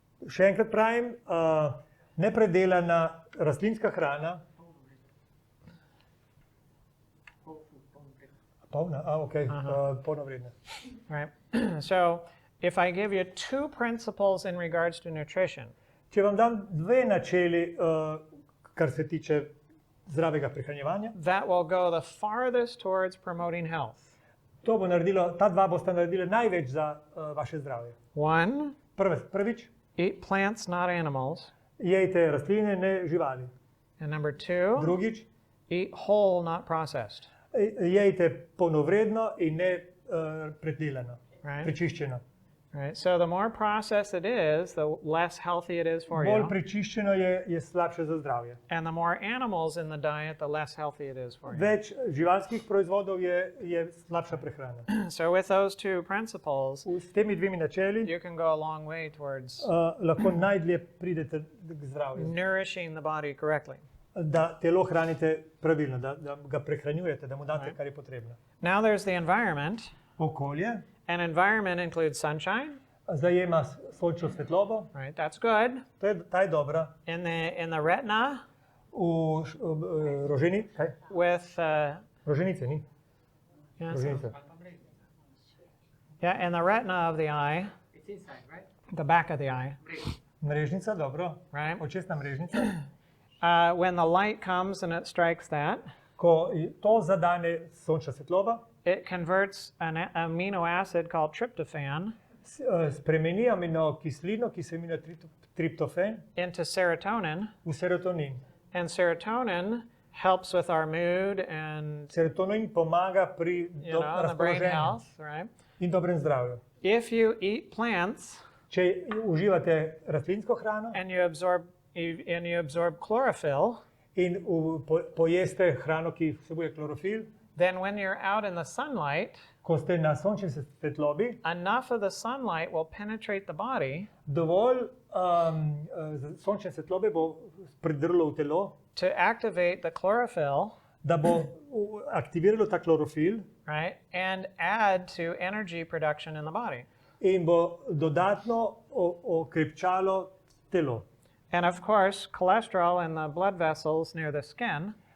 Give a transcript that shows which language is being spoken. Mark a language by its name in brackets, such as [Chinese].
[Slovenian] Še enkrat pravim, nepredelana rastlinska hrana. Polna, okej, polnovredna. [English] Right? So if I give you two principles in regards to nutrition, [Slovenian] Če vam dam dve načeli, kar se tiče zdravega prehranjevanja, [English] that will go the farthest towards promoting health. [Slovenian] to bo naredilo, ta dva bosta naredila največ za vaše zdravje. [English] One, [Slovenian] Prvič, [English] eat plants, not animals. [Slovenian] jejte rastline, ne živali. [English] And number two, [Slovenian] Drugič, [English] eat whole, not processed. [Slovenian] jejte polnovredno in ne predelano, [English] Right? [Slovenian] prečiščeno. [English] Right? So the more processed it is, the less healthy it is for [Slovenian] Bolj [English] you. [Slovenian] prečiščeno je slabše za zdravje. [English] And the more animals in the diet, the less healthy it is for you. [Slovenian] Več živalskih proizvodov je slabša prehrana. [English] So with those two principles, [Slovenian] S temi dvemi načeli [English] you can go a long way towards [Slovenian] lahko najdlje pridete k zdravju. [English] nourishing the body correctly. [Slovenian] Da telo hranite pravilno, da ga prehranjujete, da mu date, kar je potrebno. [English] Now there's the environment. [Slovenian] Okolje [English] An environment includes sunshine, [Slovenian] zajema sončno svetlobo, [English] right? That's good. [Slovenian] ta je dobra. [English] In the retina [Slovenian] V roženi, kaj? [English] with [Slovenian] Roženice ni? [English] yes, [Slovenian] Roženice. [English] yeah, in the retina of the eye, It's inside, right? the back of the eye, [Slovenian] Mrežnica, dobro. [English] right? [Slovenian] Očesna mrežnica. [English] When the light comes and it strikes that, [Slovenian] Ko to zadane sončna svetloba, [English] it converts an amino acid called tryptophan [Slovenian] spremeni aminokislino, ki se imenuje triptofen, [English] into serotonin, [Slovenian] v serotonin. [English] and serotonin helps with our mood and, [Slovenian] Serotonin pomaga pri [English] and the brain [Slovenian] razpoloženju [English] health, right? [Slovenian] in dobrem zdravju. [English] If you eat plants [Slovenian] Če uživate rastlinsko hrano [English] and you absorb chlorophyll, [Slovenian] in pojeste hrano, ki vsebuje klorofil, [English] then when you're out in the sunlight, [Slovenian] ko ste na sončni svetlobi, [English] enough of the sunlight will penetrate the body [Slovenian] dovolj sončne svetlobe bo pridrlo v telo, [English] to activate the chlorophyll, [Slovenian] da bo aktiviralo ta klorofil [English] right, and add to energy production in the body. [Slovenian] in bo dodatno okrepčalo telo. [English] And of course, cholesterol in the blood vessels near the skin